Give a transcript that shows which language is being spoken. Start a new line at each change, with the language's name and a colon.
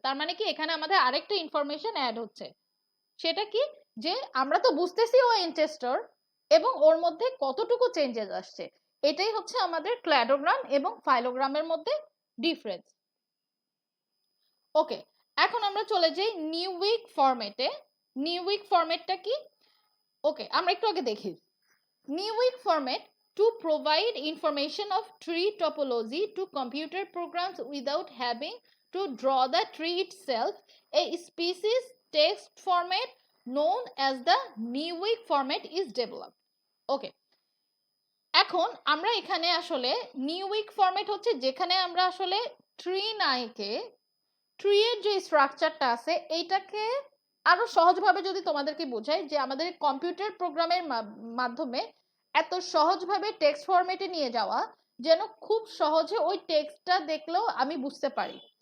Bangla: তার মানে কি এখানে আমাদের আরেকটা ইনফরমেশন অ্যাড হচ্ছে। সেটা কি, যে আমরা তো বুঝতেছি ও অ্যানচেস্টর এবং ওর মধ্যে কতটুকু চেঞ্জেস আসছে। এটাই হচ্ছে আমাদের ক্ল্যাডোগ্রাম এবং ফাইলোগ্রামের মধ্যে ডিফারেন্স। ওকে, এখন আমরা চলে যাই নিউইক ফরম্যাটে। নিউইক ফরম্যাটটা কি? ওকে, আমরা একটু আগে দেখি।
English: Newick format to provide information of tree topology to computer programs without having to draw the tree itself. A species text format known as the Newick format is developed. Okay.
Bangla: এখন আমরা এখানে আসলে নিউইক ফরম্যাট হচ্ছে যেখানে আমরা আসলে tree নাইকে, tree এর যে স্ট্রাকচারটা আছে এইটাকে আরো সহজভাবে যদি তোমাদেরকে বোঝাই, যে আমাদের কম্পিউটার প্রোগ্রামের মাধ্যমে এত সহজভাবে টেক্সট ফরম্যাটে নিয়ে যাওয়া যেন খুব সহজে ওই টেক্সটটা দেখলেও আমি বুঝতে পারি।